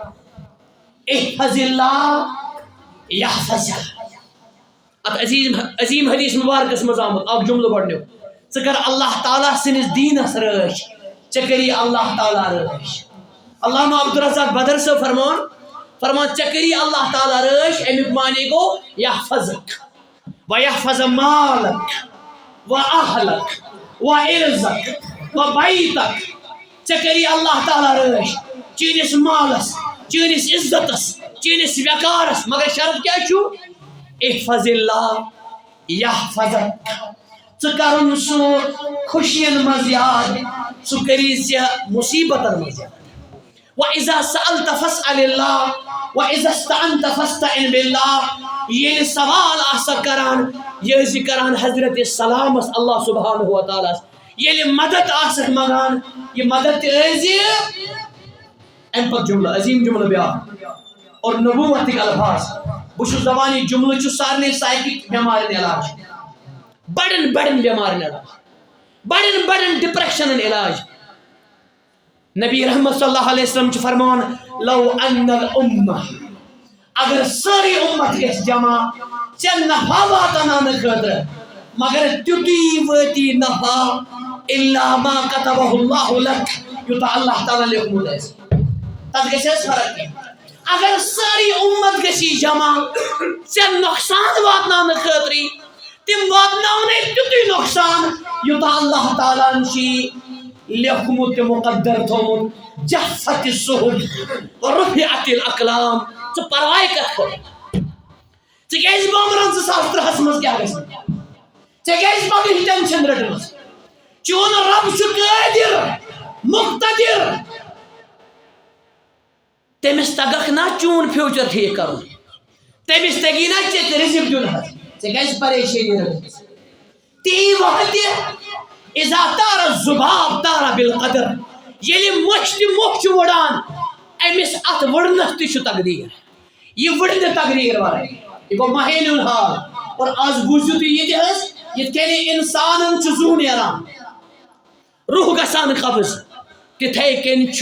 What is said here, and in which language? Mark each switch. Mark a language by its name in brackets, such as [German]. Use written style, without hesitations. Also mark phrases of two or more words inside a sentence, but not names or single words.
[Arabic] احفظ اللہ یحفظک [Kashmiri] ات عظیٖم حدیث مبارکس منٛز آمُت اکھ جملہٕ گۄڈنیُک ژٕ کر اللہ تعالیٰ سٕنٛدِس دیٖنس رٲچھ ژےٚ کٔری اللہ تعالیٰ رٲچھ علامہ عبدالرزاق بدر صٲب فرمان ژےٚ کٔری اللہ تعالیٰ رٲچھ امیُک معنی گوٚو یحفظک [Arabic] وَيَحْفَظَ مَالَكَ وَأَهْلَكَ وَإِرْزَكَ وَبَيْتَكَ [Kashmiri] ژےٚ کٔری اللہ تعالیٰ رٲچھ چٲنِس مالس چٲنِس عزتس چٲنِس وقارس مگر شرط کیٛاہ چھُ [Arabic] احفظ اللہ یحفظک [Kashmiri] ژٕ کرُن سُہ خوشین منٛز یاد سُہ کٔری ژےٚ مُصیبتن منٛز یاد [Arabic] وَإِذَا سَأَلْتَ فَاسْأَلِ اللَّهَ وَإِذَا اسْتَعَنْتَ فَاسْتَعِنْ بِاللَّهِ [Kashmiri] ییٚلہِ سوال آسکھ کران یہِ ٲسۍ زِ کران حضرت سلامس اللہ سبحانہ و تعالیٰ ییٚلہِ مدد آسکھ منگان یہ مدد تہِ ٲسۍ زِ اَمہِ پتہٕ جملہٕ عظیٖم جملہٕ بیٛاکھ اور نبوتٕکۍ الفاظ بہٕ چھُس دپان یہِ جملہٕ چھُ سارنٕے سایکِک بٮ۪مارٮ۪ن علاج بڑٮ۪ن بڑٮ۪ن بٮ۪مارٮ۪ن علاج بڑٮ۪ن بڑٮ۪ن ڈپریشنن علاج نبی رحمت [Arabic] صلی اللہ علیہ وسلم [Kashmiri] چھُ فرمان [Arabic] لو ان الامہ [Kashmiri] اگر سٲرٕے اُمت گژھِ جمع ژےٚ نفع واتناونہٕ خٲطرٕ مگر تیُتُے وٲتی نفع [Arabic] الا ما كتبه الله لك [Kashmiri] یوٗتاہ اللہ تعالیٰ لیوکھمُت آسہِ تتھ گژھِ حظ فرق کینٛہہ اگر سٲرٕے اُمت گژھی جمع ژےٚ نۄقصان واتناونہٕ خٲطرٕ تِم واتناونَے تیُتُے نۄقصان یوٗتاہ اللہ تعالیٰ ہن چھِ لیوکھمُت تہٕ مُقدر تھوٚومُت [Arabic] جفت الصحف ورفعت الاقلام [Kashmiri] ژٕ پرواے کتھ خٲطرٕ ژٕ کیٛازِ بامبران 2003 منٛز کیٛاہ گژھِ ژےٚ کیٛازِ پگہٕچ ٹینشن رٔٹمٕژ چون رب چھُ قٲدر مقتدر تٔمِس تگکھ نا چون فیوچر ٹھیٖک کرُن تٔمِس تگی نا ژےٚ رِزق دیُن حظ ژےٚ کیٛازِ پریشٲنی رٔٹمٕژ تی وقتہِ [Arabic] اذا طار الذباب طار بالقدر [Kashmiri] ییٚلہِ مۄچھ تہِ مۄکھ چھُ وٕڑان أمِس اتھ وٕڑنس تہِ چھُ تقدیٖر یہِ وٕڑِ نہٕ تقدیٖر ورٲے یہِ گوٚو مہیٖنہٕ ہُنٛد حال اور آز بوٗزِو تُہۍ یہِ تہِ حظ یِتھ کٔنۍ اِنسانن چھُ زُو نیران روح گژھان قبض تِتھَے کٔنۍ چھُ